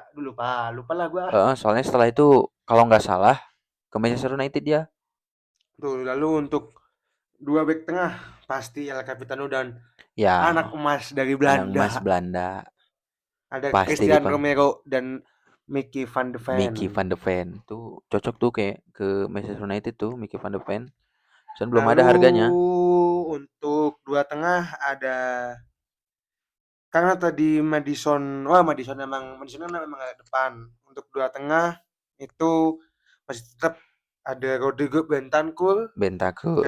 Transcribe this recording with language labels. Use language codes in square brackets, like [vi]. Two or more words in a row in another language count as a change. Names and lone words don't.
[id] Dulu lupa lah gua. soalnya setelah itu kalau nggak salah ke Manchester United dia. Tuh, lalu untuk dua back tengah pasti El Capitano dan anak Ya, emas dari anak emas Belanda. Belanda Ada pasti Christian dipanggil. Romero dan Mickey van de Ven. Mickey van de Ven tuh cocok tuh kayak ke Manchester United tuh Mickey van de Ven. Dan belum ada Lalu harganya. untuk dua tengah ada karena tadi Madison memang agak depan. Untuk dua tengah itu masih tetap ada Rodrigo Bentancur dan